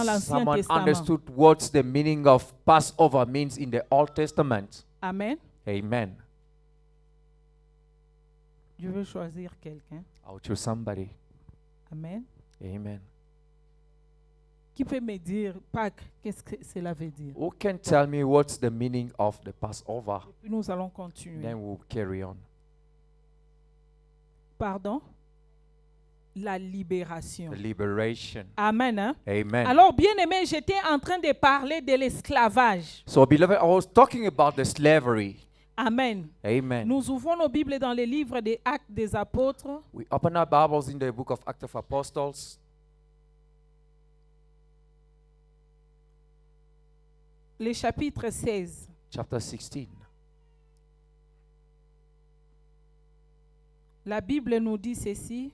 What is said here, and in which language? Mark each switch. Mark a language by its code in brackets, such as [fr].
[en] has [fr] l'Ancien [en] someone [fr] Testament? [en] understood what the meaning of Passover means in the Old Testament? Amen. Amen. [fr] Je veux choisir quelqu'un. [en] I'll choose somebody. Amen. Amen. [fr] Qui peut me dire, Pâques, qu'est-ce que cela veut dire? [en] Who can tell me what's the meaning of the Passover? [fr] Puis nous allons continuer. [en] Then we'll carry on. [fr] Pardon? La libération. [en] The liberation. Amen. Hein? Amen. [fr] Alors, bien aimé, j'étais en train de parler de l'esclavage. [en] So, beloved, I was talking about the slavery. Amen. Amen. [fr] Nous ouvrons nos Bibles dans les livres des Actes des Apôtres. [en] We open our Bibles in the book of Acts of Apostles. [fr] le chapitre 16. [en] chapter 16. [fr] La Bible nous dit ceci.